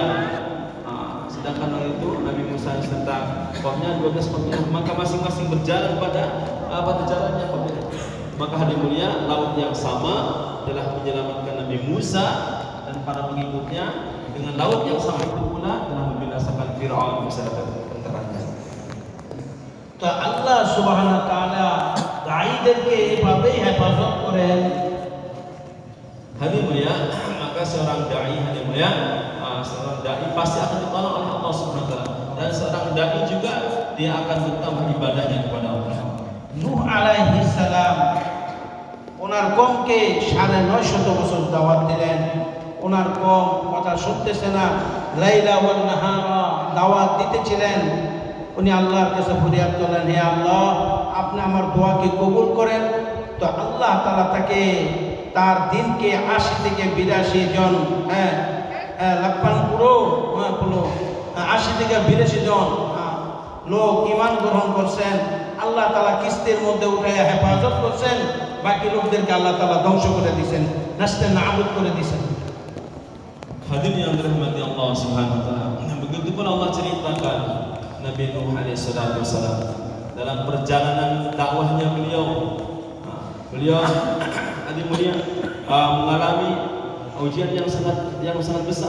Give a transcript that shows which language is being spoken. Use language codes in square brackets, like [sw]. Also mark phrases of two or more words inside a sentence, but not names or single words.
[id] Sedangkan waktu itu Nabi Musa serta kaumnya 12 kaumnya, maka masing-masing berjalan pada jalannya. Maka hadirin mulia, laut yang sama telah menyelamatkan Nabi Musa dan para pengikutnya, dengan laut yang sama itu pula telah membinasakan Fir'aun beserta tentaranya. [bn] তা আল্লাহ [ar] سبحانه وتعالى [bn] দাঈদেরকে এভাবেই হেফাজত করেন। [id] Hadirin mulia, maka seorang dai, hadirin mulia, seorang dai pasti akan ditolong oleh Allah [ar] سبحانه وتعالى, [id] dan seorang dai juga dia akan bertambah ibadahnya kepada Allah. [bn] নূহ [ar] عليه السلام [bn] ওনার কওমকে ৯৫০ বছর দাওয়াত দিলেন। ওনার কওম কথা শুনতেছে না, [ar] ليلا ونهارا [bn] দাওয়াত দিতেছিলেন। উনি আল্লাহর কাছে ফরিয়াদ করলেন, হে আল্লাহ, আপনি আমার দোয়াকে কবুল করেন। তো আল্লাহ তাআলা তাকে তার দিনকে ৮০ থেকে ৮২ জন লাপ্পান পুরো ৮০ থেকে ৮২ জন লোক ঈমান গ্রহণ করছেন। আল্লাহ তাআলা কিস্তির মধ্যে উঠাইয়া হেফাজত করছেন। বাকি লোকদেরকে আল্লাহ তাআলা ধ্বংস করে দিয়েছেন, নাস্তে নাবুদ করে দিয়েছেন। [id] Hadirin yang dirahmati Allah [ar] سبحانه وتعالى, [id] begitu pun Allah ceritakan Nabi Nuh [ar] عليه الصلاة والسلام [id] dalam perjalanan dakwahnya beliau hadirin mulia mengalami ujian yang sangat besar.